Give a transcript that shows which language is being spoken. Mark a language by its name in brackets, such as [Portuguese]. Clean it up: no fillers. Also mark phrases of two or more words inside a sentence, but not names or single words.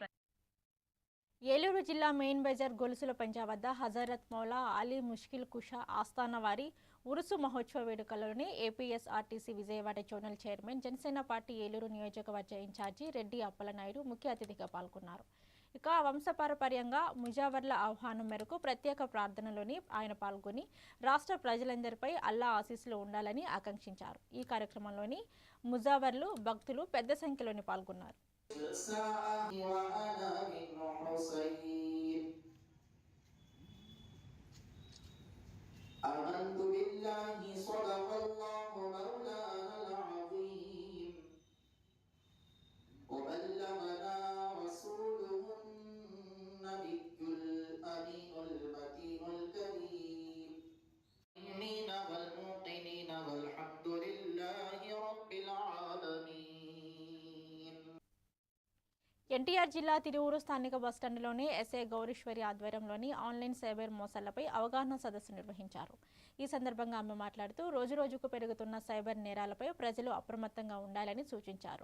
[Telugu] ఏలూరు జిల్లా మెయిన్ బజార్ గొలుసుల పంజా వద్ద హజరత్ మౌలా అలీ ముష్కిల్ కుషా ఆస్థాన వారి ఉరుసు మహోత్సవ వేడుకలోని ఏపీఎస్ఆర్టీసీ విజయవాడ [English] zonal chairman, [Telugu] జనసేన పార్టీ ఏలూరు నియోజకవర్గ ఇన్ఛార్జి రెడ్డి అప్పలనాయుడు ముఖ్య అతిథిగా పాల్గొన్నారు. ఇక వంశపారపర్యంగా ముజావర్ల ఆహ్వానం మేరకు ప్రత్యేక ప్రార్థనలోని ఆయన పాల్గొని రాష్ట్ర ప్రజలందరిపై అల్లా ఆశీస్సులు ఉండాలని ఆకాంక్షించారు. ఈ కార్యక్రమంలోని ముజావర్లు, భక్తులు పెద్ద సంఖ్యలోని పాల్గొన్నారు. [Arabic] آمنت بالله صدق الله مولانا العظيم وبلغنا رسوله النبي الأمين المتين الكريم المؤمنين والموقنين والحمد لله رب العالمين. [Telugu] ఎన్టీఆర్ జిల్లా తిరువూరు స్థానిక బస్టాండ్లోని ఎస్ఐ గౌరీశ్వరి ఆధ్వర్యంలోని [English] online cyber [Telugu] మోసాలపై అవగాహన సదస్సు నిర్వహించారు. ఈ సందర్భంగా ఆమె మాట్లాడుతూ రోజురోజుకు పెరుగుతున్న సైబర్ నేరాలపై ప్రజలు అప్రమత్తంగా ఉండాలని సూచించారు.